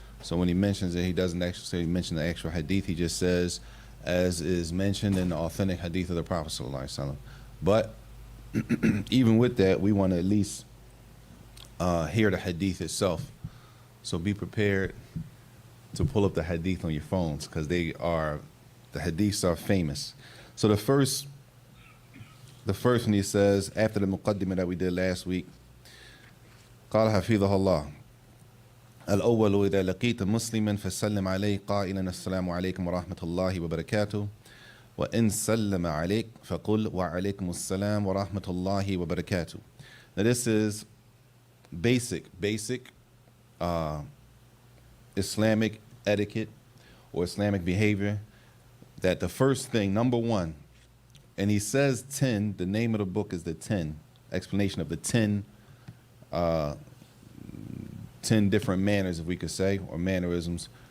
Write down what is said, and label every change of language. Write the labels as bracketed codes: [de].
[en] So when he mentions it, he doesn't actually say mention the actual hadith, he just says as is mentioned in the authentic hadith of the Prophet ﷺ. But even with that, we want to at least hear the hadith itself. So be prepared to pull up the hadith on your phones, because the hadiths are famous. [ar] So the first one, he says, after the muqaddimah that we did last week, قال حفظه الله الأول إذا لقيت مسلما فسلم عليه قائلا السلام عليكم ورحمة الله وبركاته وإن سلم عليك فقل وعليكم السلام ورحمة الله وبركاته. [en] Now this is basic Islamic etiquette or Islamic behavior, that the first thing, number one, and he says 10, the name of the book is the 10, explanation of the 10 different manners, if we could say, or mannerisms.